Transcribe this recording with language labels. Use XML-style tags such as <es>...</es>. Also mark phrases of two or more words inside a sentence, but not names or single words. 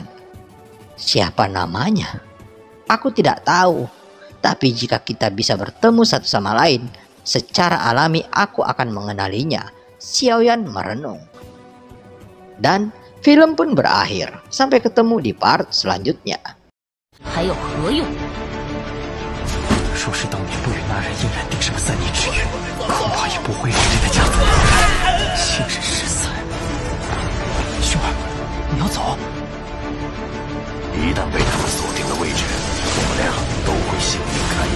<id>Siapa namanya? Aku tidak tahu. Tapi jika kita bisa bertemu satu sama lain, secara alami aku akan mengenalinya. Xiaoyan merenung. Dan film pun berakhir. Sampai ketemu di part selanjutnya.</id> <zh>还有何用？若是当年不与那人硬然定上3年之约，恐怕也不会让这个家族信任失散。兄儿，你要走？一旦被他们锁定了位置，我们俩都会性命堪忧。</zh>